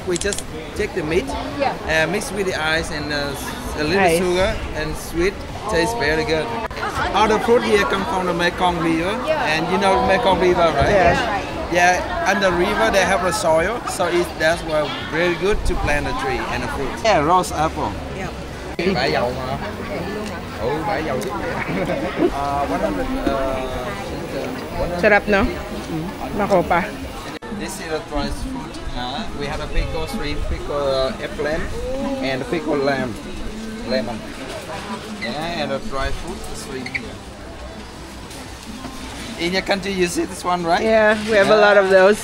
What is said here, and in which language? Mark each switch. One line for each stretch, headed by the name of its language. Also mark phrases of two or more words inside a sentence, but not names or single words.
English: We just take the meat, mix with the ice and a little sugar and sweet. Tastes very good. All the fruit here come from the Mekong River, and you know Mekong River, right? Yeah. Yeah, on the river they have the soil, so that's why very good to plant a tree and a fruit. Yeah, rose apple. Yeah.
Vietnamese: Bãi dầu mà. Bãi dầu chứ. 100.
Filipino: Sarap, no? Nako pa.
English: This is a dry fruit. We have a pickle shrimp, pickle eggplant, and a pickle lemon. Yeah, and a dry fruit, shrimp here. In your country, you see this one, right? Yeah, we have a lot of those.